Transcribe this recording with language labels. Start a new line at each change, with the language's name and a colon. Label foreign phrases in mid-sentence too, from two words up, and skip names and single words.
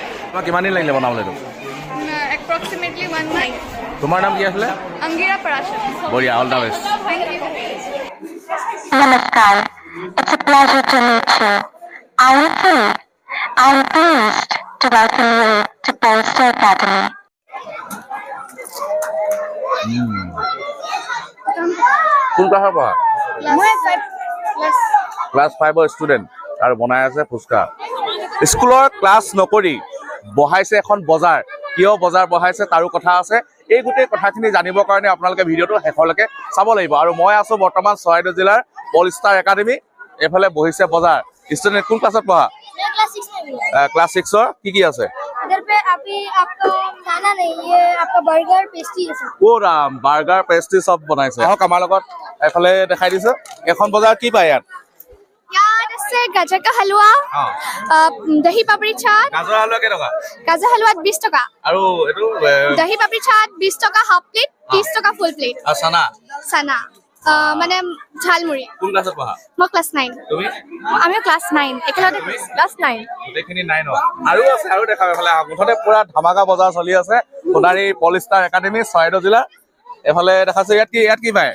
Assamese: তোমাক কিমান দিন লাগিলে বনাবলৈ এইটো?
English: Approximately 1 month.
Assamese: তোমাৰ নাম কি আছিলে? Angira Parashar.
English: বঢ়িয়া, all the best. Thank you.
Assamese: Namaskar.
English: It's a pleasure to meet you. I repeat, I'm pleased to welcome you to Polster Academy.
Assamese: কোন ক্লাছৰ পঢ়া? ক্লাছ 5ৰ ষ্টুডেণ্ট আৰু বনাই আছে ফুচকা। স্কুলৰ ক্লাছ নকৰি বহাইছে এখন বজাৰ। কিয় বজাৰ বহাইছে তাৰো কথা আছে। এই গোটেই কথাখিনি জানিবৰ কাৰণে আপোনালোকে ভিডিঅ'টো শেষলৈকে চাব লাগিব। আৰু মই আছোঁ বৰ্তমান চৰাইদেউ জিলাৰ পলষ্টাৰ একাডেমি। এইফালে বহিছে বজাৰ। ষ্টুডেণ্ট কোন ক্লাছত পঢ়া? ক্লাছ 6ৰ। কি আছে?
Hindi: इधर पे अभी आपको खाना नहीं, ये आपका बर्गर पेस्ट्री है सर।
Assamese: অ' ৰাম, বাৰ্গাৰ পেষ্ট্ৰি চব বনাইছে। আহক আমাৰ লগত এফালে দেখাই দিছোঁ। এখন বজাৰ কি পায় ইয়াত?
Hindi: यार इससे गाजर का हलवा, दही पापड़ी चाट।
Assamese: গাজৰ হালৱা কেইটকা?
Hindi: गाजर हलवा 20 टका,
Assamese: আৰু এইটো
Hindi: दही पापड़ी चाट 20 टका
English: half plate,
Hindi: 30 टका
English: full plate.
Assamese: চানা सना মানে ঝালমুড়ি। কোন ক্লাছত পঢ়া? মই ক্লাছ 9। তুমি? আমিও ক্লাছ 9 একেলগে ক্লাছ 9। গোটেইখিনি নাই ন? আৰু আছে, আৰু দেখাম এফালে। মুঠতে পুৰা ধামাকা বজাৰ চলি আছে সোণাৰী পলিষ্টাৰ একাডেমি চৰাইদেউ জিলা। এফালে দেখাইছো ইয়াত কি পায়?